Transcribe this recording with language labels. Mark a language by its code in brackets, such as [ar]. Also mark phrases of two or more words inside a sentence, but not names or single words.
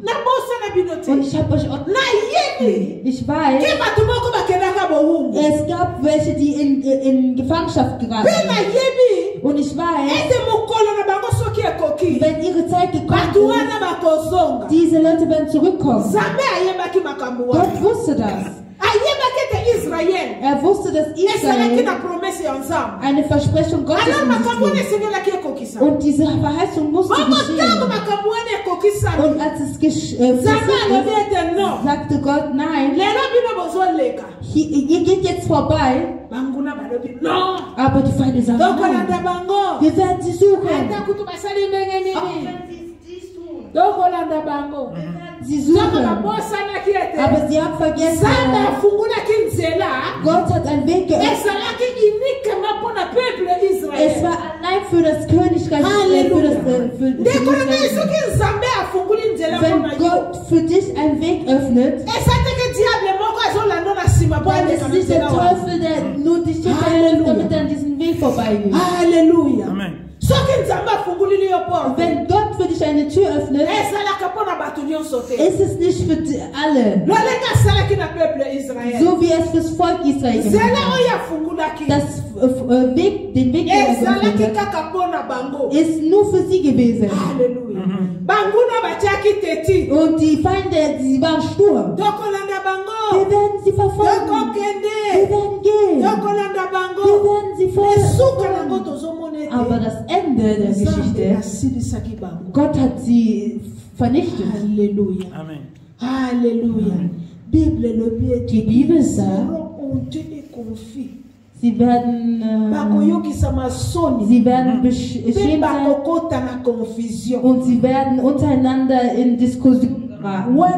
[ln] Nabosana bino [de] Und [ln] te. [de] ich habe euch auch, [ln] Nayebi [de] ich weiß, [ln] ke bato moko bakendaka bohumu. [de] es gab welche, die in Gefangenschaft geraten [ln] Pe [de] sind. [ln] nayebi [de] Und ich weiß, [ln] ete mokolo na bango soki ekoki. [de] wenn ihre Zeit gekommen [ln] Bato [de] ist, [ln] wana bakozonga. [de] diese Leute werden zurückkommen. [ln] Nzambe ayebaki makambo wana. [de] Gott wusste das. [ln] Ayebaki ete Israel [de] Er wusste, dass [ln] esalaki [de] Israel [ln] na promese ya Nzambe. [de] eine Versprechung Gottes [ln] Alors [de] in [ln] makambo wana [de] sich trägt. [ln] esengelaki ekokisa. [de] Und diese Verheißung musste [ln] Bongo ntango [de] geschehen. [ln] makambo wana ekokisami. [de] Und als es [ln] Nzambe alobi [de] passiert [ln] ete no. [de] ist, sagte Gott, nein, [ln] Lelo bino bozoleka. [de] ihr geht jetzt vorbei, [ln] Banguna balobi no. [de] aber die Feinde sagen, [ln] Tokolanda [de] nein, [ln] bango. [de] wir werden sie suchen. [ln] Ata kutu basali ndenge [de] Auch [ln] nini. [de] wenn sie dies tun, [ln] Tokolanda bango. [de] sie [ln] Soko [de] suchen. [ln] babosanaki ete. [de] Aber sie haben vergessen, [ln] Nzambe afungulaki nzela. [de] Gott hat einen Weg geöffnet. [ln] Ezalaki uniquement mpona peuple Israel. [de] Es war allein für das Königreich, [ln] Halleluja. [de] für [ln] Ndeko na ngai [de] Israel. [ln] soki Nzambe afunguli nzela [de] Wenn [ln] mpona yo. [de] Gott für dich einen Weg öffnet, [ln] Eza teke diable moko azolanda na nsima mpo [de] dann [ln] aleka [de] ist [ln] na [de] nicht der [ln] nzela wana. [de] Teufel, der nur dich [ln] Halleluja. [de] hinterlässt, damit er an diesen Weg vorbeigeht. [ln] Halleluja. Amen. Soki Nzambe afungulili yo porte. [de] Wenn Gott für dich eine Tür öffnet, [ln] Ezalaka mpona bato nyonso te. [de] ist es nicht für alle, [ln] Lolenge asalaki na peuple Israel. [de] so wie es fürs Volk Israel gemacht [ln] Nzela [de] hat. [ln] oyo afungulaki. [de] Den Weg, der er [ln] Ezalaki [de] geöffnet [ln] kaka mpona bango. [de] hat, ist nur für sie gewesen. [ln] Halleluja. Banguna batiaki teti. [de] Und die Feinde, sie waren stur. [ln] Tokolanda [de] Wir [ln] bango. [de] werden sie verfolgen. Wir [ln] Tokokende. [de] werden gehen. [ln] Tokolanda [de] Wir [ln] bango. [de] werden sie [ln] Esuka nango [de] folgen. [ln] tozomona ete. [de] Aber das Ende Ende der Geschichte, Gott hat sie vernichtet. [ln] Halleluja. Amen. Halleluja. [de] Die Bibel sagt, sie werden beschämt sein und sie werden untereinander in Diskussion geraten.